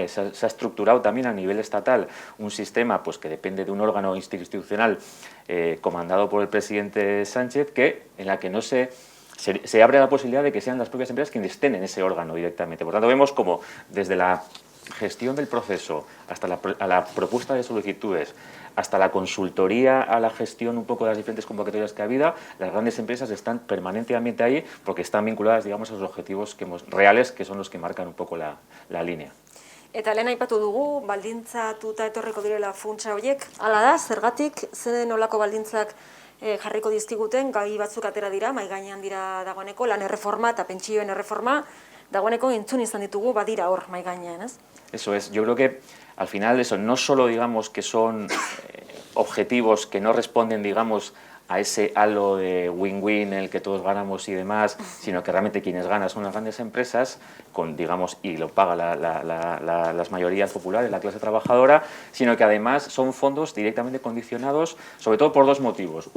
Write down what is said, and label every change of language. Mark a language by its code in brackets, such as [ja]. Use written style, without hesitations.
[es] Se ha estructurado también a nivel estatal un sistema pues, que depende de un órgano institucional comandado por el presidente Sánchez, en la que no se abre la posibilidad de que sean las propias empresas quienes estén en ese órgano directamente. Por tanto, vemos como desde la gestión del proceso, hasta la propuesta de solicitudes, hasta la consultoría a la gestión un poco de las diferentes convocatorias que ha habido, las grandes empresas están permanentemente ahí porque están vinculadas, digamos, a los objetivos reales, que son los que marcan un poco la línea. [eu] Eta lehen aipatu dugu, baldintzatuta etorriko direla funtsa horiek. Hala da, zergatik, zer nolako baldintzak jarriko dizkiguten, gai batzuk atera dira, mahai gainean dira dagoeneko, lan erreforma eta pentsioen erreforma, dagoeneko entzun izan ditugu, badira hor mahai gainean, ez? [es] Eso es, yo creo que al final eso no solo digamos que son objetivos que no responden, digamos, a ese halo de win-win en el que todos ganamos y demás, sino que realmente quienes ganan son las grandes empresas, digamos, y lo paga las mayorías populares, la clase trabajadora, sino que además son fondos directamente condicionados, sobre todo por dos motivos.